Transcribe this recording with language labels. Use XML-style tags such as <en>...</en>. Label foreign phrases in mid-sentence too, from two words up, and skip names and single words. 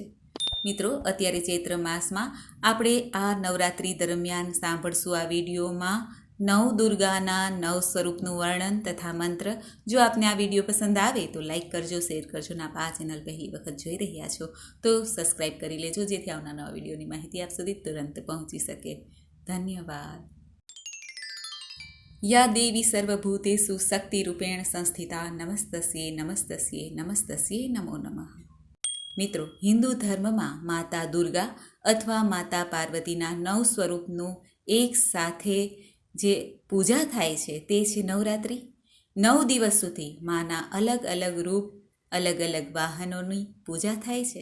<gu>મિત્રો, અત્યારે ચૈત્ર માસમાં આપણે આ નવરાત્રિ દરમિયાન સાંભળશું આ વિડીયોમાં નવ દુર્ગાના નવ સ્વરૂપનું વર્ણન તથા મંત્ર। જો આપને આ વિડીયો પસંદ આવે તો લાઇક કરજો, શેર કરજો અને આપ આ ચેનલ પહેલી વખત જોઈ રહ્યા છો તો સબસ્ક્રાઈબ કરી લેજો, જેથી આવનાર નવા વિડીયોની માહિતી આપ સુધી તુરંત પહોંચી શકે। ધન્યવાદ।</gu> <sa>या देवी सर्वभूतेषु शक्तिरूपेण संस्थिता नमस्तस्ये नमस्तस्ये नमस्तस्ये नमो नमः।</sa> <gu>મિત્રો, હિન્દુ ધર્મમાં માતા દુર્ગા અથવા માતા પાર્વતીના નવ સ્વરૂપનું એક સાથે જે પૂજા થાય છે તે છે નવરાત્રિ। 9 દિવસ સુધી માના અલગ અલગ રૂપ, અલગ અલગ વાહનોની પૂજા થાય છે।</gu>